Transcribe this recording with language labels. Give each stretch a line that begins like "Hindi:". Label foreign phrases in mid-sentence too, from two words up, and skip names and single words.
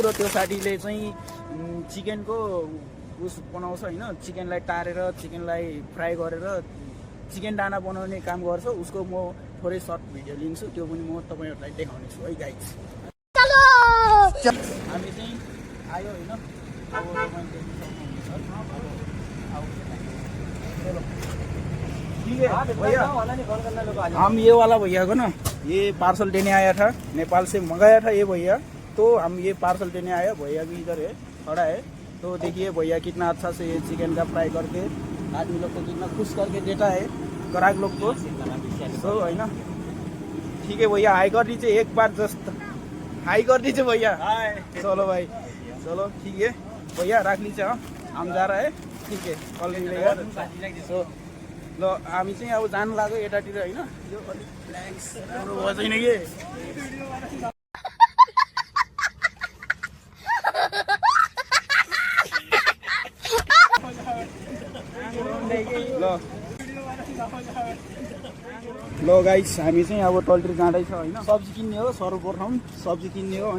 Nepali: र त्यो साथीले चाहिँ चिकनको उस बनाउँछ हैन, चिकनलाई टारेर चिकनलाई फ्राई गरेर चिकन दाना बनाउने काम गर्छ, उसको म थोरै
English: short video
Nepali: लिन्छु, त्यो पनि म तपाईँहरूलाई देखाउने छु है गाइस। हामी चाहिँ आयो हैन, अब तपाईँले
Hindi: ठीक है भैया, हम ये वाला भैया को ना ये पार्सल देने आया था, नेपाल से मंगाया था ये भैया, तो हम ये पार्सल देने आया। भैया भी इधर है, खड़ा है, तो देखिए भैया कितना अच्छा से ये चिकन का फ्राई करके आदमी लोग को कितना खुश करके देता है ग्राहक लोग को, तो है ना। ठीक है भैया, हाई कर दीजिए एक बार, जस्ट हाई कर दीजिए भैया। चलो भाई, चलो ठीक है भैया, रख लीजिए, हम जा रहे हैं, ठीक है कल मिलेगा।
Nepali: सो ल हामी चाहिँ अब जानु लाग्यो यतातिर हैन, यो अलिक फ्ल्याक्स भयो छैन के ल गाइस हामी चाहिँ अब टल्टर जाँदैछ हैन, सब्जी किन्ने हो, सर्वप्रथम सब्जी किन्ने हो।